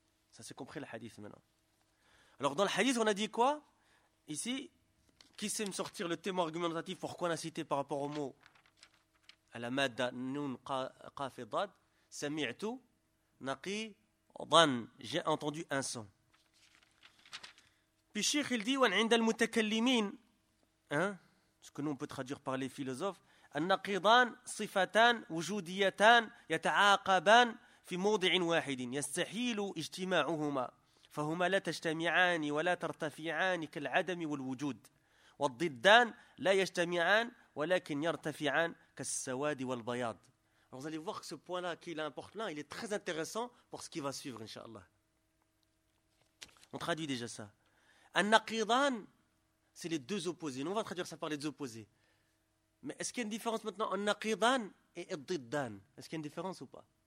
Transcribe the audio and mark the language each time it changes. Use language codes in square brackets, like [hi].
[fr] Ça s'est compris le hadith maintenant. Alors dans le hadith, on a dit quoi? Ici, qui sait me sortir le témoin argumentatif, pourquoi on a cité par rapport au mot Al-Amadda Nun Qafidad, Sami'tu Naqi Dan, j'ai entendu un son. Puis Cheikh, il dit, وَنْ عِنْدَ الْمُتَكَلِّمِينَ, hein, ce que nous, on peut traduire par les philosophes, [ar] النقيضان صفتان وجوديتان يتعاقبان في موضع واحد يستحيل اجتماعهما فهما لا تجتمعان ولا ترتفعان كالعدم والوجود والضدان لا يجتمعان ولكن يرتفعان كالسواد والبياض. [fr] Alors, vous allez voir que ce point-là, qui est important, il est très intéressant pour ce qui va suivre, inshallah. On traduit déjà ça. النقيضان, c'est les deux opposés. Nous, on va traduire ça par les deux opposés. Mais est-ce qu'il y a une différence maintenant en naqidan et iddidan? Est-ce qu'il y a une différence ou pas?